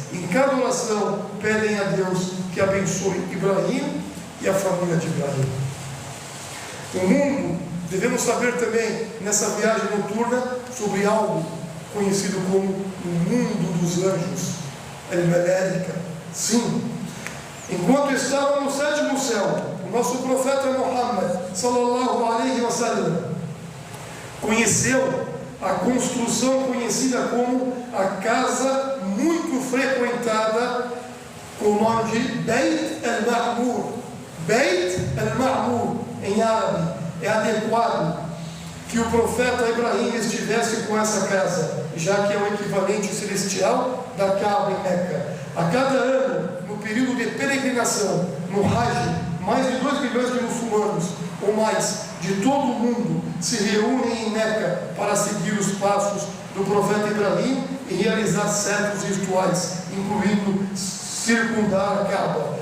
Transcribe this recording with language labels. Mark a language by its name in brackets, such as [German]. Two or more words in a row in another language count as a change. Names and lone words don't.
[Portuguese] Em cada oração, pedem a Deus que abençoe Ibrahim e a família de Ibrahim. O mundo, devemos saber também, nessa viagem noturna, sobre algo conhecido como o mundo dos anjos, al-Malaika. Sim, enquanto estavam no sétimo céu, o nosso profeta Muhammad [Arabic] صلى الله عليه وسلم [Portuguese] conheceu a construção conhecida como a casa muito frequentada, com o nome de Beit al-Ma'mur. Beit al-Ma'mur, em árabe, é adequado que o profeta Ibrahim estivesse com essa casa, já que é o equivalente celestial da Kaaba em Meca. A cada ano, no período de peregrinação, no Hajj, mais de 2 milhões de muçulmanos, ou mais, de todo o mundo, se reúnem em Meca para seguir os passos do profeta Ibrahim e realizar certos rituais, incluindo circundar a Kaaba.